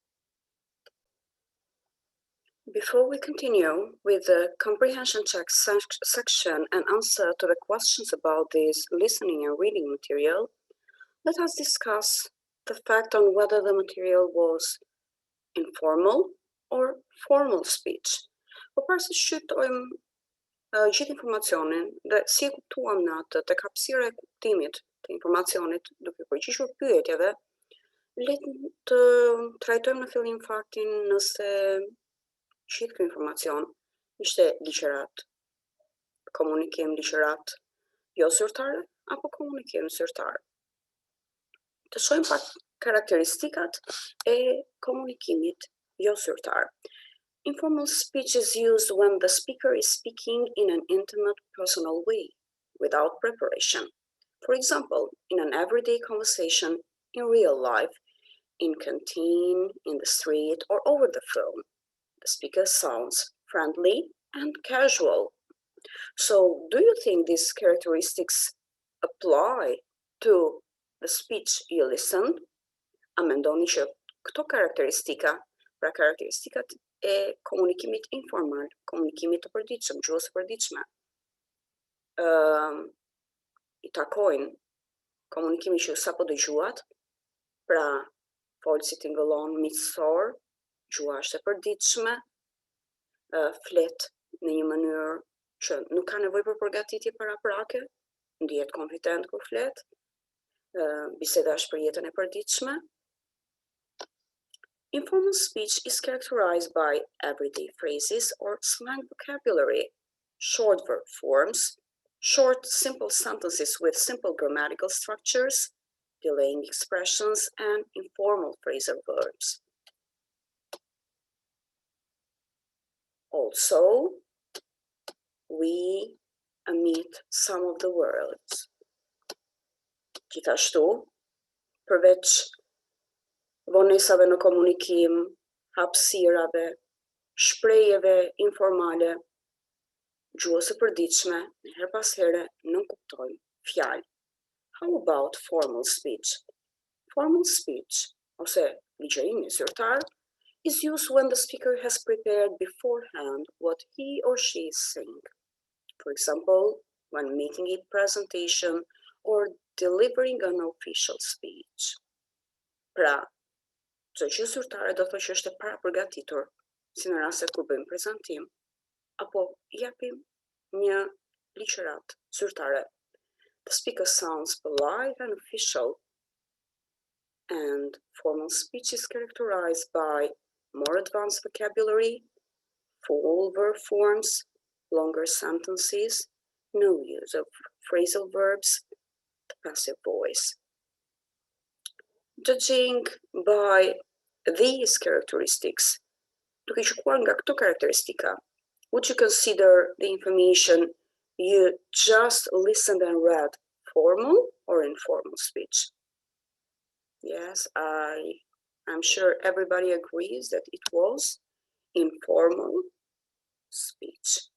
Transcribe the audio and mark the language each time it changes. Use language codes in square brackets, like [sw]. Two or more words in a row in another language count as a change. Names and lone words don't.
[en] Before we continue with the comprehension check section and answer to the questions about this listening and reading material, let us discuss the fact on whether the material was informal or formal speech. [sq] Për parë se shqytojmë gjithë informacionin dhe si e kuptuam në atë tek hapësira e kuptimit të informacionit duke përgjigjur pyetjeve, le të trajtojmë në fillim faktin nëse gjithë ky informacion ishte ligjërat, komunikim ligjërat jo zyrtare apo komunikim zyrtar. Të shohim pak karakteristikat e komunikimit jo zyrtar. [en] Informal speech is used when the speaker is speaking in an intimate, personal way, without preparation. For example, in an everyday conversation, in real life, in canteen, in the street, or over the phone. The speaker sounds friendly and casual. So, do you think these characteristics apply to the speech you listen? [sq] A mendoni që këto karakteristika, pra karakteristikat e komunikimit informal, komunikimit të përditshëm, gjuhës së përditshme, i takojnë komunikimit që sapo dëgjuat, pra folësi tingëllon miqësor, gjuha është e përditshme, flet në një mënyrë që nuk ka nevojë për përgatitje paraprake, ndihet konfident kur flet, biseda është për jetën e përditshme. [en] Informal speech is characterized by everyday phrases or slang vocabulary, short verb forms, short, simple sentences with simple grammatical structures, delaying expressions, and informal phrasal verbs. Also, we omit some of the words. [sq] Gjithashtu, përveç vonesave në komunikim, hapësirave, shprehjeve informale, gjuhës së përditshme, her pas here nuk kuptojmë fjalë. [en] How about formal speech? Formal speech, [sq] ose ligjërimi zyrtar, [en] is used when the speaker has prepared beforehand what he or she is saying. For example, when making a presentation or delivering an official speech. [sq] Pra, çdo gjë zyrtare do të thotë që është e parapërgatitur, si në raste kur bëjmë prezantim apo japim një ligjërat zyrtare. [en] The speaker sounds polite and official, and formal speech is characterized by more advanced vocabulary, full verb forms, longer sentences, no use of phrasal verbs, the passive voice. Judging by these characteristics, [sq] duke shkuar nga këto karakteristika, [en] would you consider the information you just listened and read formal or informal speech? Yes, I'm sure everybody agrees that it was informal speech.